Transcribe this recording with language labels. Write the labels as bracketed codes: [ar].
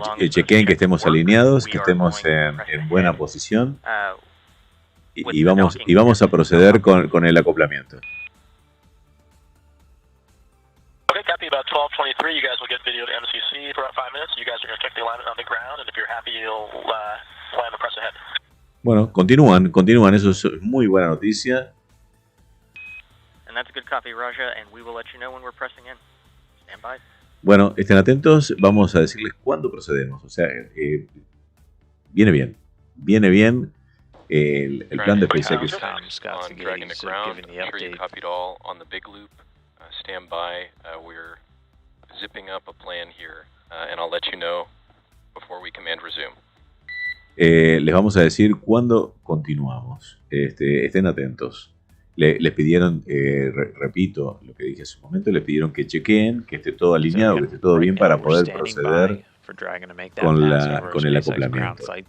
[es] Chequeen que estemos alineados, que estemos en buena posición y vamos a proceder con el acoplamiento. [en] Okay, copy. About 12:23, you guys will get video to MCC for about 5 minutes. You guys are going to check the alignment on the ground, and if you're happy, you'll plan to press ahead. [es] Bueno, continúan, eso es muy buena noticia. [en] And that's a good copy, Raja, and we will let you know when we're pressing in. Stand by. [es] Bueno, estén atentos, vamos a decirles cuándo procedemos. O sea, viene bien el plan de SpaceX. [en] On Dragon to ground, I'm sure you copied all on the big loop. Stand by. We're zipping up a plan here, and I'll let you know before we command resume. [es] Les vamos a decir cuándo continuamos. Estén atentos. les pidieron, repito lo que dije hace un momento, les pidieron que chequeen, que esté todo alineado, que esté todo bien para poder proceder con el acoplamiento.